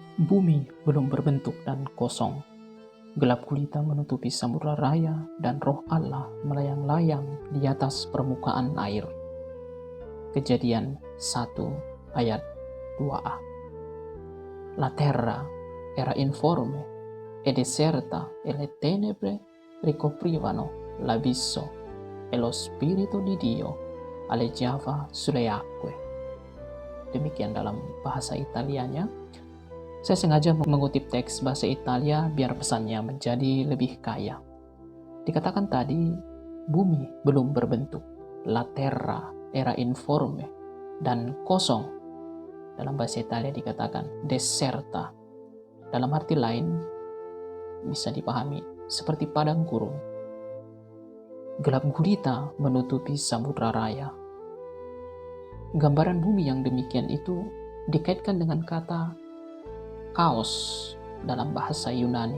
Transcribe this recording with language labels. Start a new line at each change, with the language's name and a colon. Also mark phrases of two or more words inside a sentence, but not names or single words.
Indonesian: Bumi belum berbentuk dan kosong. Gelap gulita menutupi samudra raya dan roh Allah melayang-layang di atas permukaan air. Kejadian 1 ayat 2a.
Italian: La terra era informe e deserta e le tenebre ricoprivano l'abisso e lo spirito di Dio aleggiava sulle acque.
Indonesian: Demikian dalam bahasa Italianya. Saya sengaja mengutip teks bahasa Italia biar pesannya menjadi lebih kaya. Dikatakan tadi, bumi belum berbentuk,
Italian: la terra era informe,
Indonesian: dan kosong. Dalam bahasa Italia dikatakan deserta. Dalam arti lain, bisa dipahami seperti padang gurun. Gelap gulita menutupi samudra raya. Gambaran bumi yang demikian itu dikaitkan dengan kata kaos dalam bahasa Yunani.